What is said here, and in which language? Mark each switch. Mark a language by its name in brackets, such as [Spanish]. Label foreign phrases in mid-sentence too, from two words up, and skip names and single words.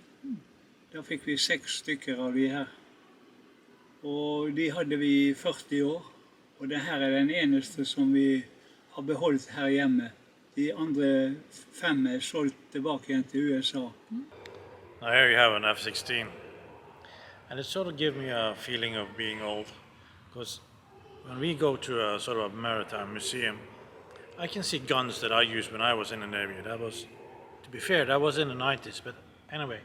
[Norwegian] Da fikk vi 6 stykker av de her. Og de hadde vi i 40 år. Og det her er den eneste som vi har beholdt her hjemme. De andre 5 er solgt tilbake igjen til USA. [English] Now here you have an F-16. And it sort of gives me a feeling of being old. Because when we go to a sort of a maritime museum, I can see guns that I used when I was in the Navy. That was, to be fair, that was in the 90s, but anyway.